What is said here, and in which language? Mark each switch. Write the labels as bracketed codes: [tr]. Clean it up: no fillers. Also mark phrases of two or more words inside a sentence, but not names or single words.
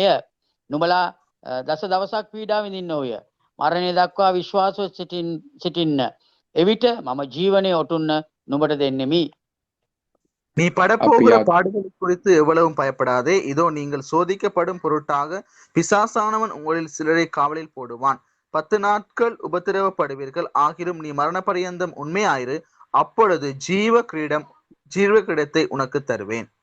[si] නුඹලා දස දවසක් පීඩා විඳින්න ඕය. මරණය දක්වා විශ්වාසව සිටින්න. එවිට මම ජීවනයේ ඔටුන්න නුඹට දෙන්නෙමි. [ta] நீ படப்போகிற பாடுகளை குறித்து எவ்வளவும் பயப்படாதே. இதோ நீங்கள் சோதிக்கப்படும் பொருட்டாக பிசாசானவன் உங்களில் சிலரை காவலில் போடுவான். 10 நாட்கள் உபத்திரவப்படுவீர்கள். ஆகிலும் நீ மரண பரியந்தம் உண்மையாயிரு. அப்பொழுது ஜீவ கிரீடத்தை உனக்கு தருவேன்.